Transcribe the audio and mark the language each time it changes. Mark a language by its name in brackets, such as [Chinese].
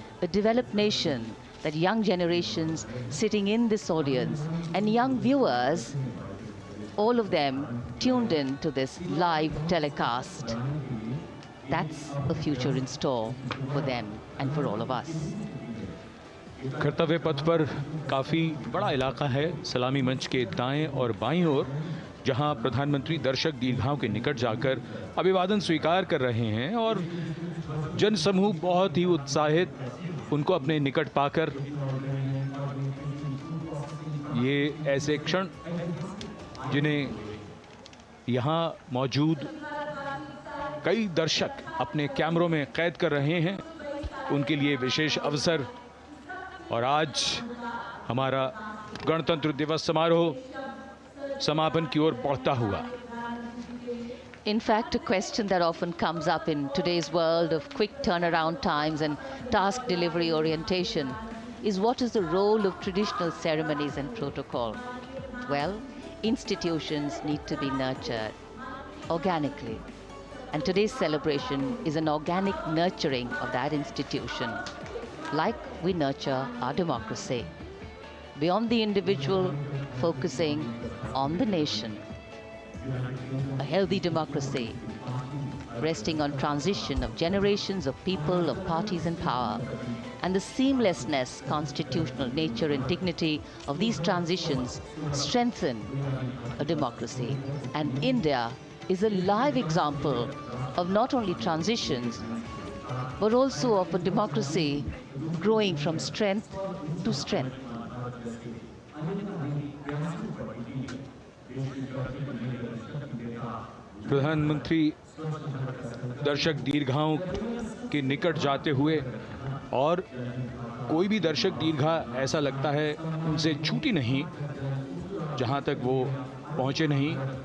[English] A developed nation that young generations sitting in this audience and young viewers, all of them tuned in to this live telecast. That's a future in store for them and for all of us. [Hindi] कर्तव्य पथ पर काफ़ी बड़ा इलाका है, सलामी मंच के दाएं और बाईं ओर, जहां प्रधानमंत्री दर्शक दीर्घाओं के निकट जाकर अभिवादन स्वीकार कर रहे हैं और जनसमूह बहुत ही उत्साहित उनको अपने निकट पाकर। ये ऐसे क्षण जिन्हें यहाँ मौजूद कई दर्शक अपने कैमरों में कैद कर रहे हैं, उनके लिए विशेष अवसर। और आज हमारा गणतंत्र दिवस समारोह समापन की ओर बढ़ता हुआ। [English] In fact, a question that often comes up in today's world of quick turnaround times and task delivery orientation is what is the role of traditional ceremonies and protocol? Well, institutions need to be nurtured organically. And today's celebration is an organic nurturing of that institution, like we nurture our democracy. Beyond the individual, focusing on the nation. A healthy democracy, resting on transition of generations of people, of parties in power, and the seamlessness, constitutional nature and dignity of these transitions strengthen a democracy. And India is a live example of not only transitions, but also of a democracy growing from strength to strength. [Hindi] प्रधानमंत्री दर्शक दीर्घाओं के निकट जाते हुए, और कोई भी दर्शक दीर्घा ऐसा लगता है उनसे छूटी नहीं जहां तक वो पहुंचे नहीं।